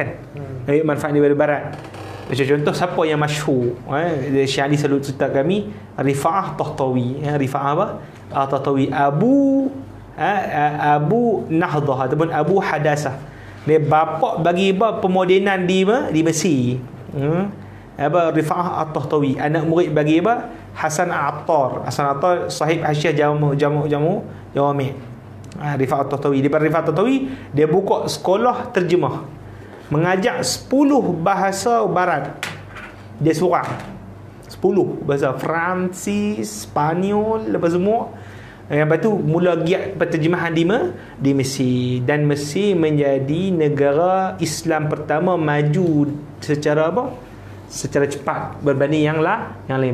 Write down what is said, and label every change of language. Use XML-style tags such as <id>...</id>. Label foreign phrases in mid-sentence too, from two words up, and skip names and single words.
<ms>Ambil manfaat daripada barat. Macam contoh siapa yang masyhur, Syekh Ali selalu cerita kami Rifa'ah Tahtawi. Rifa'ah apa? Tahtawi Abu Nahdah ataupun Abu Hadasah. Dia bapa bagi pemodenan di Mesir. Rifa'ah At-Tahtawi, anak murid bagi Hasan Attar. Hasan Attar sahib Hasyiah jamu Jawami'. Rifa'ah At-Tahtawi. Daripada Rifa'ah At-Tahtawi dia buka sekolah terjemah, mengajak 10 bahasa barat. Dia seorang 10 bahasa, Fransis, Spanyol, lepas semua. Lepas tu mula giat penterjemahan di Mesir, dan Mesir menjadi negara Islam pertama maju secara secara cepat berbanding yang lain.</ms>